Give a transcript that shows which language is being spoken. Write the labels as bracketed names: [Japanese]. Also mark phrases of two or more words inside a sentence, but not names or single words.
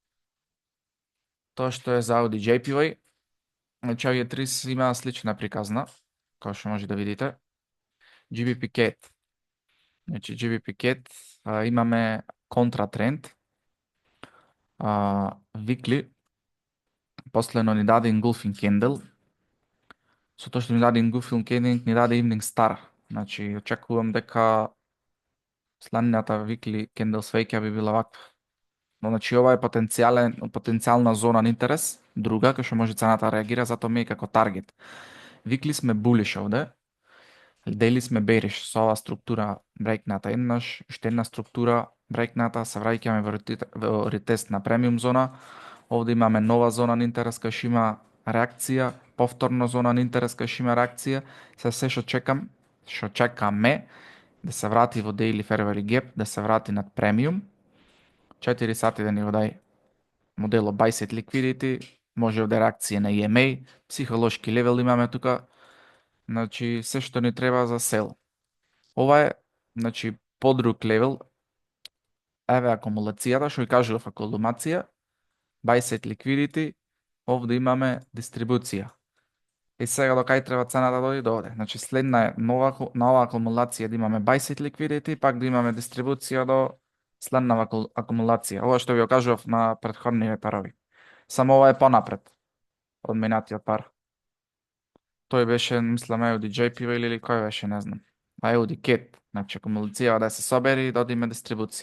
[Macedonian] Тоа што е за Audi JPY, значи овие три има слична приказна, која што може да видите. GBP CAD. Значи GBP CAD имаме контратренд. Weekly последно ни даде [English] engulfing candle. [Macedonian] Со тоа што ни даде [English] engulfing candle, [Macedonian] ни даде evening star. Значи очекувам дека следната [English] weekly candle [Macedonian] свеќа би била ваква. Но значи ова е потенцијална зона на интерес, друга кај што може цената да реагира, затоа ми е како таргет. Weekly сме bullish овде. Daily сме bearish со оваа структура брейкната еднаш, уште една структура брейкната, се враќаме во ретест на премиум зона. Овде имаме нова зона на интерес кај што има реакција, повторно зона на интерес кај што има реакција. Се што чекаме да се врати во [English] daily fair value gap, [Macedonian] да се врати над премиум. 4 сати да ни го дај модело [English] buy side liquidity, [Macedonian] може овде реакција на EMA, психолошки левел имаме тука. Значи се што ни треба за сел. Ова е, значи, подруг левел. Еве акумулацијата, што ја кажував акумулација, [English] buy side liquidity, [Macedonian] овде имаме дистрибуција. И сега до кај треба цената да дојде до овде. Значи следна е на оваа акумулација да имаме [English] buy side liquidity, [Macedonian] пак да имаме дистрибуција до следнава акумулација. Ова што ви го кажував на претходните парови. Само ова е понапред од минатиот пар. Тој беше, мислам, Audi JPY или кој беше, не знам. Audi CAD, значи акумулација да се собери и да одиме дистрибуција.